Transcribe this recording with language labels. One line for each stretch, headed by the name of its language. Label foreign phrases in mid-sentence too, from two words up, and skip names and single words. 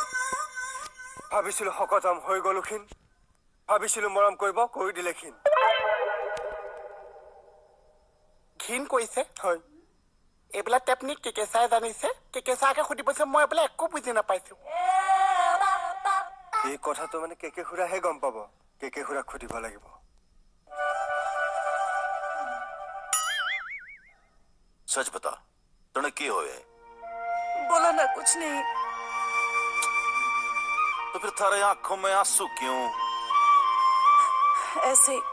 Assamese: ভাবিছিলো শকত হম হৈ গলো ক্ষীণ ভাবিছিলো মৰম কৰিব কৰি দিলে ক্ষীণ ঘীণ কৰিছে হয় এইবিলাক টেকনিক কেকেচাই জানিছে কেকেচাকে সুধিবছে মই এইবিলাক একো বুজি নাপাইছো এই কথাটো মানে কেকে খুৰাহে গম পাব কেকে খুৰাক সুধিব লাগিব
Hindi: सच बता, तूने क्या होया है? बोला ना कुछ नहीं। तो फिर थारे आंखों में आंसू क्यों? ऐसे ही।